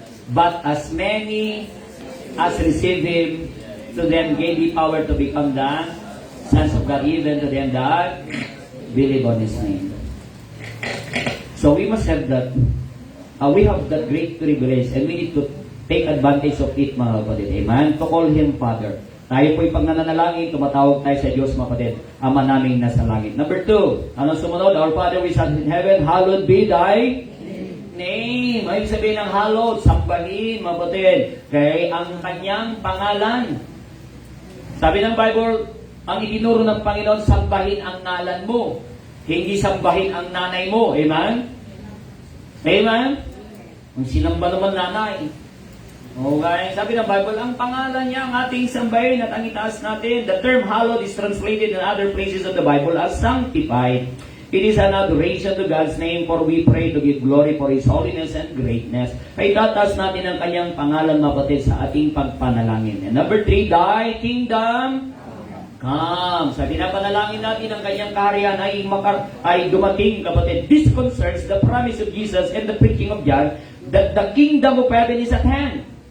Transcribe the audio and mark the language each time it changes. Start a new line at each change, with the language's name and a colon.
English: But as many as receive Him, to them gave He power to become the sons of God, even to them that believe on His name. So we must have that. We have that great privilege and we need to take advantage of it,
Filipino: mga kapatid.
English: Amen? To call Him Father.
Filipino: Tayo po'y pag nananalangin, tumatawag tayo sa Diyos, mga kapatid. Ama naming nasa langit. Number 2, anong sumunod?
English: Our Father which art in heaven, hallowed be thy name.
Filipino: Ay sabihin ng hallowed, sambahin, mga kapatid. Kaya ang kanyang pangalan. Sabi ng Bible, ang itinuro ng Panginoon, sambahin ang ngalan mo. Hindi sambahin ang nanay mo. Amen? Amen? Kung sinamba naman nanay. Okay? Sabi ng Bible, ang pangalan niya ang ating sambahin at ang itaas natin.
English: The term hallowed is translated in other places of the Bible as sanctified. It is an adoration to God's name, for we pray to give glory for His holiness and greatness.
Filipino: Ay tataas natin ang kanyang pangalan, mapatid, sa ating pagpanalangin.
English: And number 3, thy kingdom come.
Filipino: Sa pinapanalangin natin ang kanyang kaharian ay dumating, kapatid.
English: This concerns the promise of Jesus and the preaching of John that the kingdom of heaven is at hand.